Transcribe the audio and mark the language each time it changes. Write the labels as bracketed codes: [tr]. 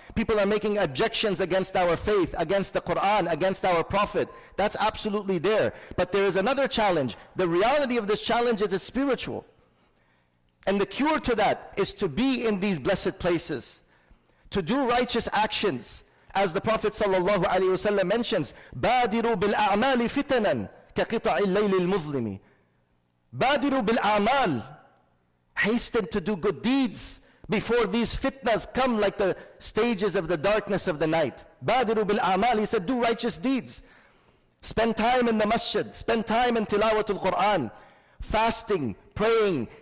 [en] People are making objections against our faith, against the Quran, against our Prophet. That's absolutely there. But there is another challenge. The reality of this challenge is spiritual. And the cure to that is to be in these blessed places, to do righteous actions. As the Prophet ﷺ mentions, [ar] بَادِرُوا بِالْأَعْمَالِ فِتَنًا كَقِطَعِ اللَّيْلِ الْمُظْلِمِ. بَادِرُوا بِالْأَعْمَالِ. [en] Hasten to do good deeds before these fitnas come like the stages of the darkness of the night. [ar] بَادِرُوا بِالْأَعْمَالِ. [en] He said, do righteous deeds. Spend time in the masjid. Spend time in tilawatul Quran. Fasting, praying.